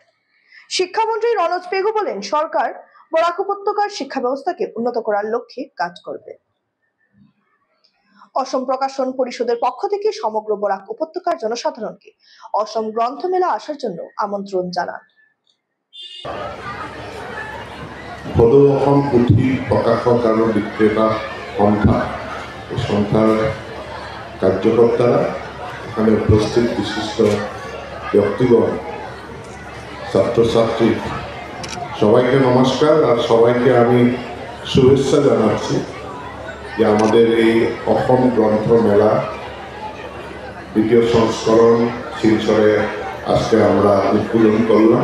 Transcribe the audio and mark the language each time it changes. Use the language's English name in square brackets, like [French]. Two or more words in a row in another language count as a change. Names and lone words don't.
[Bangla] শিক্ষামন্ত্রী রনজ পেগু বলেন, সরকার বরাক উপত্যকার শিক্ষা ব্যবস্থাকে উন্নত করার লক্ষ্যে কাজ করবে। অসম প্রকাশন পরিষদের পক্ষ থেকে সমগ্র বরাক উপত্যকার জনসাধারণকে অসম গ্রন্থমেলা আসার জন্য আমন্ত্রণ জানান। [Assamese] সদৌ অসম পুথি প্ৰকাশক আৰু বিক্ৰেতা সন্থা, এই সন্থাৰ কাৰ্যকৰ্তারা, [Bangla] এখানে উপস্থিত বিশিষ্ট ব্যক্তিগণ, ছাত্রছাত্রী, সবাইকে নমস্কার। আর সবাইকে আমি শুভেচ্ছা জানাচ্ছি যে আমাদের এই অসম গ্রন্থ মেলা দ্বিতীয় সংস্করণ শিলচরে আজকে আমরা উদ্বোধন করলাম।